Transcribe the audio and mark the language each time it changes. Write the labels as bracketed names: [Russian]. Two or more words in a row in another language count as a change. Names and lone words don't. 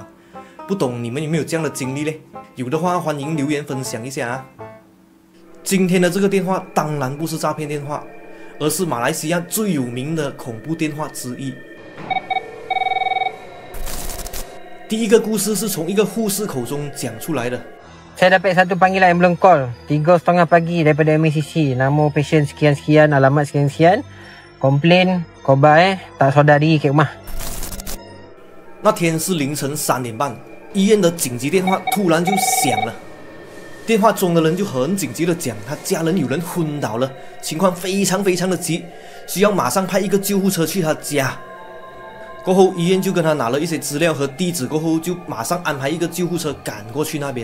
[Chinese] 不懂你们有没有这样的经历呢？有的话欢迎留言分享一下啊。今天的这个电话当然不是诈骗电话，而是马来西亚最有名的恐怖电话之一。第一个故事是从一个护士口中讲出来的。 [Malay] Saya dapat satu panggilan yang belum call 3:30 pagi daripada MCC. Nama pasien sekian-sekian, alamat sekian-sekian. Komplain korban tak sedar diri kat rumah。 [Chinese] 那天是凌晨3点半，医院的紧急电话突然就响了。电话中的人就很紧急的讲，他家人有人昏倒了，情况非常的急，需要马上派一个救护车去他家。过后医院就跟他拿了一些资料和地址，过后就马上安排一个救护车赶过去那边。